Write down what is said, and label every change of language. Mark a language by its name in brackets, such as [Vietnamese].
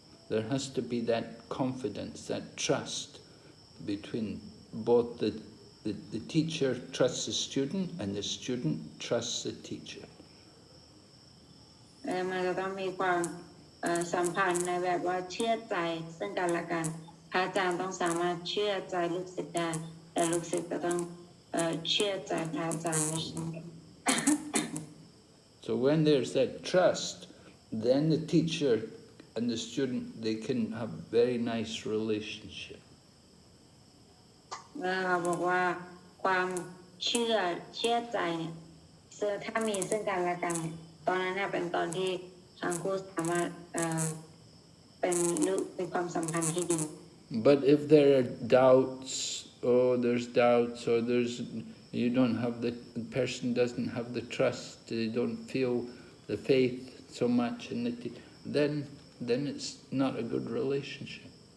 [English] There has to be that confidence, that trust between both the teacher trusts the student and the student trusts the teacher. [Thai] มันจะต้องมีความสัมพันธ์ในแบบว่าเชื่อใจซึ่งกันและกันพระอาจารย์ต้องสามารถเชื่อใจลูกศิษย์ได้แต่ลูกศิษย์ก็ต้องเชื่อใจพระอาจารย์ด้วยเช่นกัน [English] So when there's that trust, then the teacher and the student, they can have very nice relationship. [Thai] เราบอกว่าความเชื่อใจเนี่ยถ้ามีซึ่งกันและกันตอนนั้นเป็นตอนที่ทั้งคู่สามารถเป็นความสัมพันธ์ที่ดี [English] But if there are doubts, there's doubts, or you don't have the person doesn't have the trust, they don't feel the faith so much in it, then it's not a good relationship.